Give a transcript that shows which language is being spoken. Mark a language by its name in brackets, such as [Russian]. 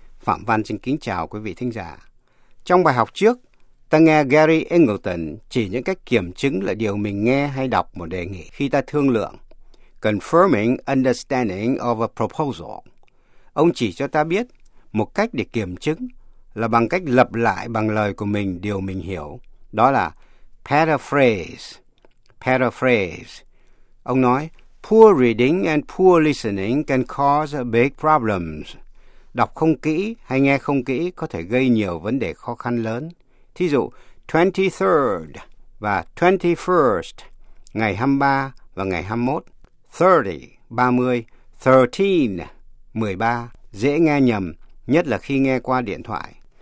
[Vietnamese] Phạm Văn xin kính chào quý vị thính giả. Trong bài học trước, ta nghe Gary Ingleton chỉ những cách kiểm chứng là điều mình nghe hay đọc một đề nghị khi ta thương lượng. [English] Confirming understanding of a proposal. [Vietnamese] Ông chỉ cho ta biết một cách để kiểm chứng là bằng cách lặp lại bằng lời của mình điều mình hiểu. Đó là paraphrase. Paraphrase. Ông nói, [English] poor reading and poor listening can cause big problems. [Vietnamese] Đọc không kỹ hay nghe không kỹ có thể gây nhiều vấn đề khó khăn lớn. Thí dụ, 23rd và 21st, ngày 23 và ngày 21. 30, 30, 13, 13, dễ nghe nhầm, nhất là khi nghe qua điện thoại.